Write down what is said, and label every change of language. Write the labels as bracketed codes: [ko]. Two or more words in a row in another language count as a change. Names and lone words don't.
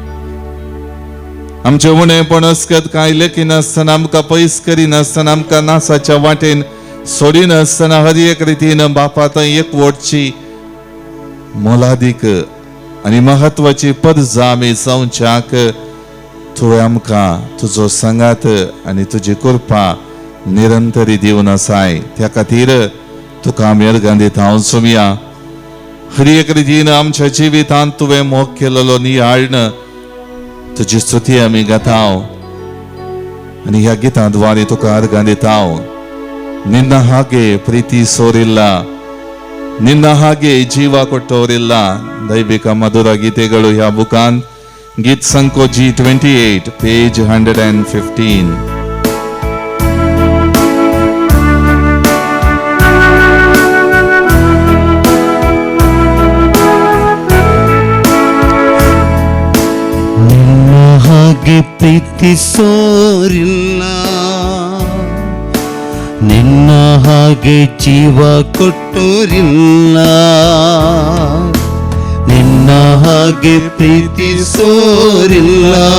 [kok] आमचे उणेपण अस्कत कांय लेखीनासतना आमकां पयस करिनासतना आमकां नासाच्या वाटेन सोडिनासतना हर एक रितीन बापा थंय एकवटची मोलादीक आनी महत्वाची पर्ज आमी जावच्याक तुवें आमकां तुजो सांगात आनी तुजी कृपा निरंतरी दिवन आसाय. त्या खातीर तुका आमी अर्गां दिता. हांव सुमया हर एक रितीन आमच्या जिवितांत तुवें मोग केलेलो नियाळन तुजी स्तुती आमी गाताव आनी ह्या गितां द्वारे तुका अर्गां दिताव. [kn] ನಿನ್ನ ಹಾಗೆ ಪ್ರೀತಿ ಸೋರಿಲ್ಲ, ನಿನ್ನ ಹಾಗೆ ಜೀವ ಕೊಟ್ಟೋರಿಲ್ಲ. [kok] ದೈವಿಕ ಮಧುರ ಗೀತೆಗಳು ह्या बुकान गीत संको G28 पेज 115. [kn] ನಿನ್ನ ಹಾಗೆ ಪ್ರೀತಿಸೋರಿಲ್ಲ, ನಿನ್ನ ಹಾಗೆ ಜೀವ ಕೊಟ್ಟೋರಿಲ್ಲ, ನಿನ್ನ ಹಾಗೆ ಪ್ರೀತಿಸೋರಿಲ್ಲ,